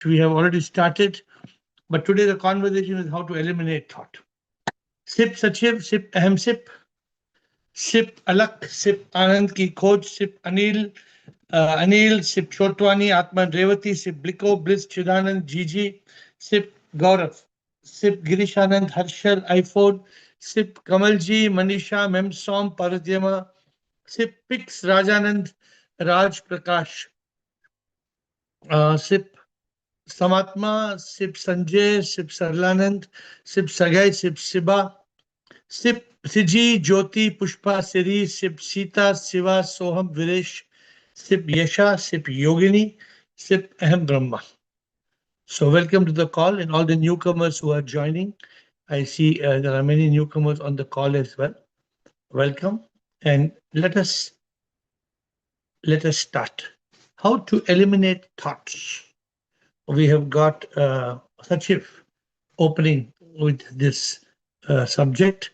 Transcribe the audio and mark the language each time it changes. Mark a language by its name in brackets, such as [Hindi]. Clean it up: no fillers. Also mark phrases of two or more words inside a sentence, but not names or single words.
[English] We have already started, but today the conversation is how to eliminate thought. Sip Sachiv, Sip Ahem Sip, Sip Alak, Sip Anand Ki Khoj, Sip Anil, Sip Chotwani, Atman Revati, Sip Bliko, Bliss Chidanand, Gigi, Sip Gaurav, Sip Girish Anand, Harshal, iPhone, Sip Kamalji, Manisha, Memsom, Paradyama, Sip Pix, Rajanand, Raj Prakash, Sip Samatma, Sip Sanjay, Sip Sarlanand, Sip Sagai, Sip Siba, Sip Siji, Jyoti, Pushpa, Siri, Sip Sita, Siva, Soham, Viresh, Sip Yasha, Sip Yogini, Sip Ahem Brahma. So welcome to the call and all the newcomers who are joining. I see there are many newcomers on the call as well. Welcome, and let us start. How to eliminate thoughts. We have got Sachiv opening with this subject.